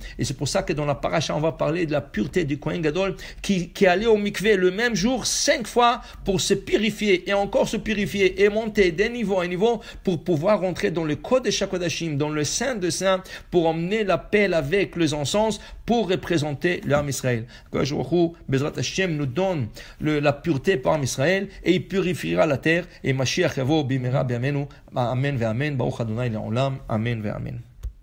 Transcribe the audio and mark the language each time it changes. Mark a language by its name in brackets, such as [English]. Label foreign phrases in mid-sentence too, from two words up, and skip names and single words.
[French] Et c'est pour ça que dans la paracha, on va parler de la pureté du [Hebrew] כהן גדול [French] qui allait au mikvé le même jour, 5 fois pour se purifier et encore se purifier et monter d'un niveau à un niveau pour pouvoir rentrer dans le [Hebrew] קודש הקודשים, [French] dans le Saint de Saints, pour emmener la paix avec les encens pour représenter l'âme Israël. [Hebrew] הקדוש ברוך הוא, בעזרת השם, [French] nous donne la pureté par l'âme Israël et il purifiera la terre et [Hebrew] משיח יבוא במהרה בימינו. אמן ואמן. ברוך אדוני לעולם. אמן ואמן.